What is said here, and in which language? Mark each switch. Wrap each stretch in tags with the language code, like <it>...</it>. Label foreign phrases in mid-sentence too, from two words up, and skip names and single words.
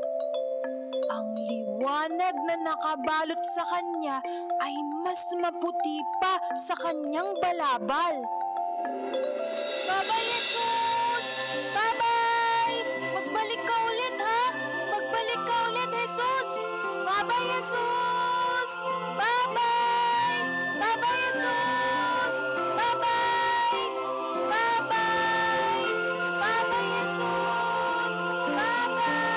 <tl>Ang liwanag na nakabalot sa kanya ay mas maputi pa sa kanyang balabal. Baba, Jesus! Bye-bye! Magbalik ka ulit, ha? Magbalik ka ulit, Jesus! Baba, Jesus! Bye-bye! Baba, Jesus! Bye-bye! Bye-bye! Baba, Jesus! Bye-bye!</tl>